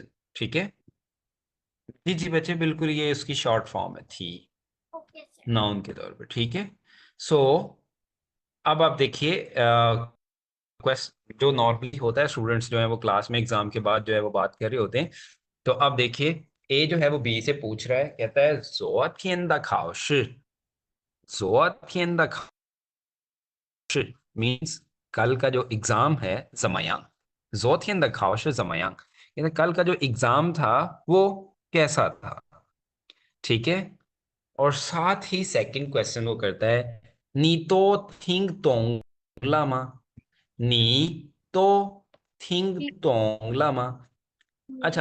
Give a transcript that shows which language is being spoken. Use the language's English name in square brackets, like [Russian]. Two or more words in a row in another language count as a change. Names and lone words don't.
[Hindi] ठीक है, जी जी बच्चे बिल्कुल, ये इसकी [English] short form [Hindi] है थी, [English] OK sir. [Hindi] नाउन के तौर पे। ठीक है, सो अब आप देखिए क्वेश्चन जो नॉर्मली होता है, स्टूडेंट्स जो है वो क्लास में एग्जाम के बाद जो है वो बात कर रहे होते हैं। तो अब देखिए ए जो है वो बी से पूछ रहा है, कहता है [Chinese] 昨天的考试，昨天的考试 [Hindi] मीन्स कल का जो एग्जाम है जमयांग, [Chinese] 昨天的考试怎么样, [Hindi] कहते कल का जो एग्जाम था वो कैसा था। ठीक है, और साथ ही [English] second question [Hindi] वो करता है [Chinese] 你都听懂了吗, 你都听懂了吗. [Hindi] अच्छा,